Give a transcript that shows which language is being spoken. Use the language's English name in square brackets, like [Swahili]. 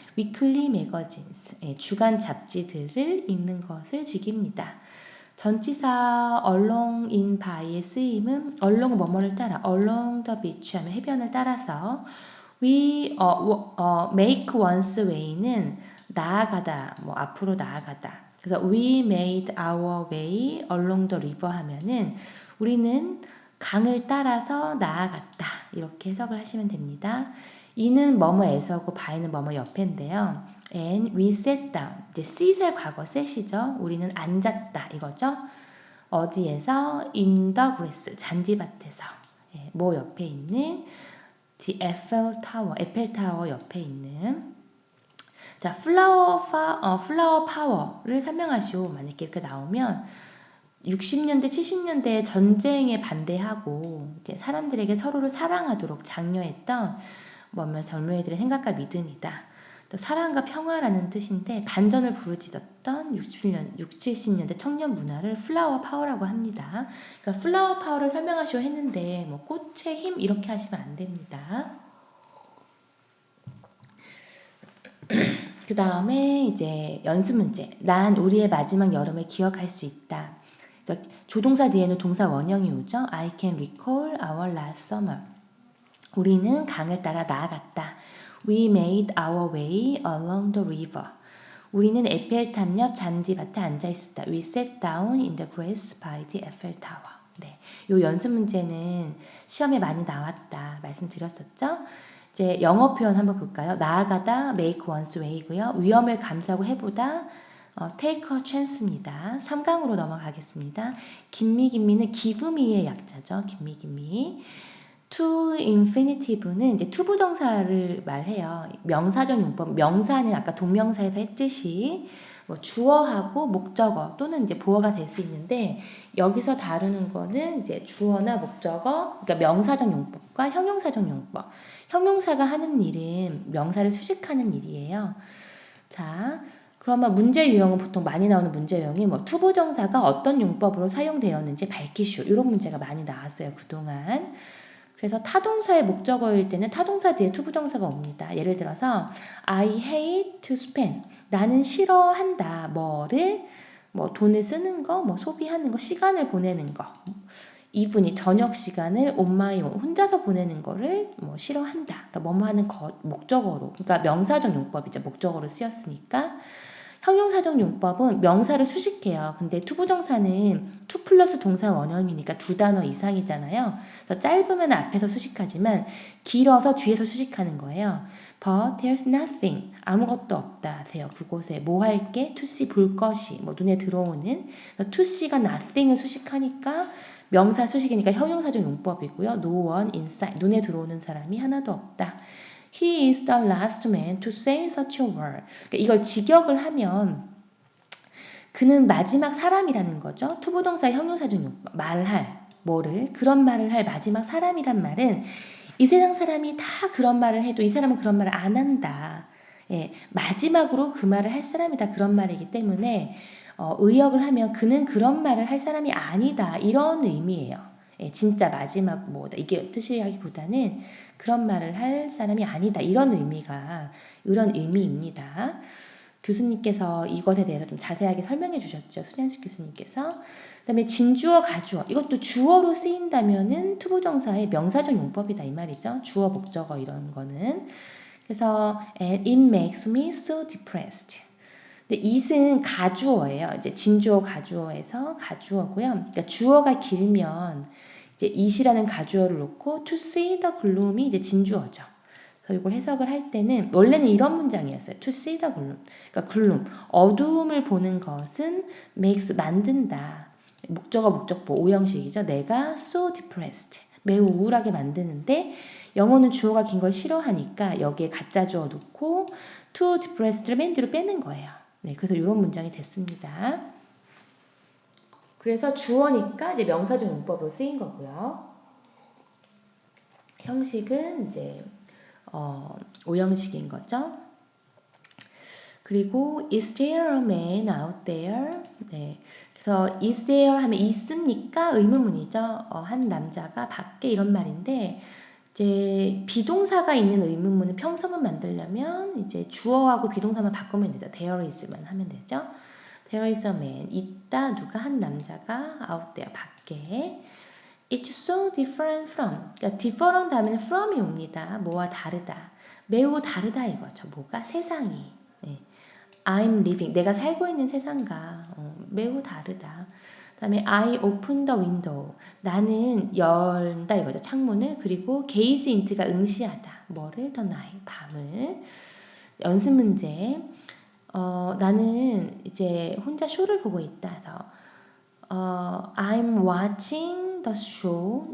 [English] weekly magazines, [Korean] 주간 잡지들을 읽는 것을 즐깁니다. 전치사 along in by의 쓰임은 along 뭐뭐를 따라, [English] along the beach [Korean] 하면 해변을 따라서 [English] we make one's way [Korean] 는 나아가다, 뭐 앞으로 나아가다. 그래서 [English] we made our way along the river [Korean] 하면은 우리는 강을 따라서 나아갔다. 이렇게 해석을 하시면 됩니다. 이는 뭐뭐에서고 by는 뭐뭐 옆인데요. [English] And we sat down. [Korean] 이제 sit의 과거 set이죠. 우리는 앉았다 이거죠. 어디에서? [English] In the grass. [Korean] 잔디밭에서. 예, 뭐 옆에 있는? [English] The Eiffel Tower. [Korean] 에펠타워 옆에 있는. 자, flower power를 설명하시오. 만약에 이렇게 나오면 60년대, 70년대 전쟁에 반대하고 이제 사람들에게 서로를 사랑하도록 장려했던 뭐면 젊은이들의 생각과 믿음이다. 또 사랑과 평화라는 뜻인데 반전을 부르짖었던 60년, 70년대 청년 문화를 플라워 파워라고 합니다. 그러니까 플라워 파워를 설명하시오 했는데 뭐 꽃의 힘 이렇게 하시면 안 됩니다. 그 다음에 이제 연습 문제. 난 우리의 마지막 여름을 기억할 수 있다. 조동사 뒤에는 동사 원형이 오죠. [English] I can recall our last summer. [Korean] 우리는 강을 따라 나아갔다. [English] We made our way along the river. [Korean] 우리는 에펠탑 옆 잔디밭에 앉아 있었다. [English] We sat down in the grass by the Eiffel Tower. [Korean] 네, 요 연습 문제는 시험에 많이 나왔다 말씀드렸었죠. 이제 영어 표현 한번 볼까요? 나아가다 [English] make one's way [Korean] 고요. 위험을 감수하고 해보다 [English] take a chance [Korean] 입니다. 3강으로 넘어가겠습니다. 김미는 [English] give me [Korean] 의 약자죠. 김미. to infinitive는 이제 to 부정사를 말해요. 명사적 용법. 명사는 아까 동명사에서 했듯이 뭐 주어하고 목적어 또는 이제 보어가 될 수 있는데 여기서 다루는 거는 이제 주어나 목적어, 그러니까 명사적 용법과 형용사적 용법. 형용사가 하는 일은 명사를 수식하는 일이에요. 자, 그러면 문제 유형은 보통 많이 나오는 문제 유형이 뭐 to 부정사가 어떤 용법으로 사용되었는지 밝히시오. 이런 문제가 많이 나왔어요. 그동안. 그래서 타동사의 목적어일 때는 타동사 뒤에 to 부정사가 옵니다. 예를 들어서 [English] I hate to spend. [Korean] 나는 싫어한다. 뭐를? 뭐 돈을 쓰는 거, 뭐 소비하는 거, 시간을 보내는 거. 이분이 저녁 시간을 [English] on my own, [Korean] 혼자서 보내는 거를 뭐 싫어한다. 그러니까 뭐뭐 하는 것, 목적어로. 그러니까 명사적 용법이죠. 목적어로 쓰였으니까. 형용사적 용법은 명사를 수식해요. 근데 투부정사는 to 플러스 동사 원형이니까 두 단어 이상이잖아요. 그래서 짧으면 앞에서 수식하지만 길어서 뒤에서 수식하는 거예요. [English] But there's nothing. [Korean] 아무것도 없다 하세요. 그곳에 뭐 할게? [English] to see [Korean] 볼 것이 뭐 눈에 들어오는. to see가 nothing을 수식하니까 명사 수식이니까 형용사적 용법이고요. [English] No one inside. [Korean] 눈에 들어오는 사람이 하나도 없다. [English] He is the last man to say such a word. [Korean] 그러니까 이걸 직역을 하면 그는 마지막 사람이라는 거죠. 투부동사 형용사적 용법. 말할, 뭐를, 그런 말을 할 마지막 사람이란 말은 이 세상 사람이 다 그런 말을 해도 이 사람은 그런 말을 안 한다. 예, 마지막으로 그 말을 할 사람이다. 그런 말이기 때문에 의역을 하면 그는 그런 말을 할 사람이 아니다. 이런 의미예요. 예, 진짜 마지막 뭐다. 이게 뜻이라기보다는 그런 말을 할 사람이 아니다. 이런 의미입니다. 교수님께서 이것에 대해서 좀 자세하게 설명해 주셨죠. 손현식 교수님께서. 그다음에 진주어, 가주어. 이것도 주어로 쓰인다면은 투부정사의 명사적 용법이다 이 말이죠. 주어, 목적어 이런 거는. 그래서 [English] it makes me so depressed. [Korean] 근데 it은 가주어예요. 이제 진주어, 가주어에서 가주어고요. 그러니까 주어가 길면 이제 it이라는 가주어를 놓고 [English] to see the gloom [Korean] 이 이제 진주어죠. 그래서 이걸 해석을 할 때는 원래는 이런 문장이었어요. [English] To see the gloom. [Korean] 그러니까 [English] gloom. [Korean] 어두움을 보는 것은 makes 만든다. 목적어 목적보 오형식이죠. 내가 [English] so depressed. [Korean] 매우 우울하게 만드는데 영어는 주어가 긴 걸 싫어하니까 여기에 가짜 주어 놓고 [English] to depressed [Korean] 를 맨 뒤로 빼는 거예요. 네, 그래서 이런 문장이 됐습니다. 그래서 주어니까 이제 명사적 용법으로 쓰인 거고요. 형식은 이제 오형식인 거죠. 그리고 [English] is there a man out there? [Korean] 네. 그래서 is there 하면 있습니까? 의문문이죠. 한 남자가 밖에 이런 말인데 이제 비동사가 있는 의문문은 평서문 만들려면 이제 주어하고 비동사만 바꾸면 되죠. there is만 하면 되죠. [English] There is a man. [Korean] 있다. 누가 한 남자가 [English] out there [Korean] 밖에. [English] It's so different from. [Korean] 그러니까 different 하면 from이 옵니다. 뭐와 다르다. 매우 다르다 이거죠. 뭐가? 세상이. 네. [English] I'm living. [Korean] 내가 살고 있는 세상과 매우 다르다. 그다음에 [English] I open the window. [Korean] 나는 열다 이거죠. 창문을. 그리고 gaze into가 응시하다. 뭐를? [English] the night. [Korean] 밤을. 연습 문제. 나는 이제 혼자 쇼를 보고 있다 해서 [English] I'm watching the show.